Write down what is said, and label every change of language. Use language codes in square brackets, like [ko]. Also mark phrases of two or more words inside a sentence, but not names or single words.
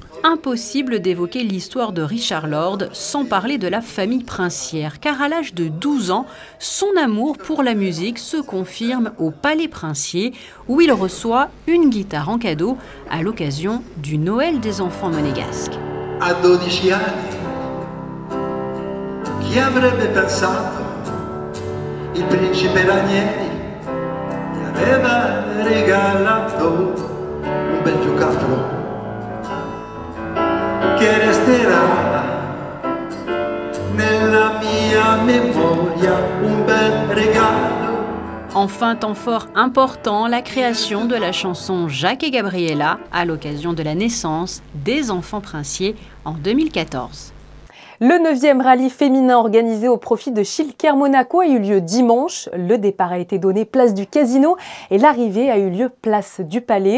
[fr] Impossible d'évoquer l'histoire de Richard Lord sans parler de la famille princière, car à l'âge de 12 ans, son amour pour la musique se confirme au Palais Princier, où il reçoit une guitare en cadeau à l'occasion du Noël des enfants monégasques. [it] À 12 anni. Chi avrebbe pensato il principe Ranieri mi aveva regalato un bel giocattolo che resterà nella mia memoria, un bel regalo. [fr] Enfin, temps fort important, la création de la chanson Jacques et Gabriella à l'occasion de la naissance des enfants princiers en 2014. Le 9e rallye féminin organisé au profit de Chilker Monaco a eu lieu dimanche. Le départ a été donné place du Casino et l'arrivée a eu lieu place du Palais.